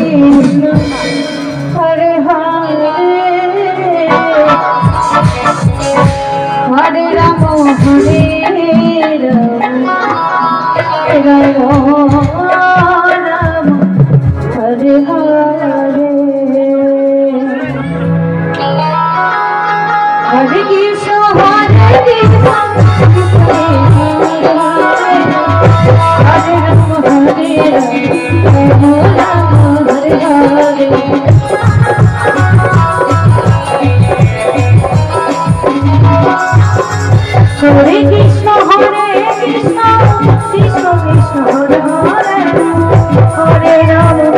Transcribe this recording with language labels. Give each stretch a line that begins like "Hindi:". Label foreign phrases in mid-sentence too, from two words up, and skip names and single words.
Sanskrit: হরে হরে হরে রাম হরে রাম রাম হরে হরে হরে কৃষ্ণ হরে কৃষ্ণ हरे राम हरे राम राम हरे हरे हरे कृष्ण कृष्ण कृष्ण हरे हरे हरे राम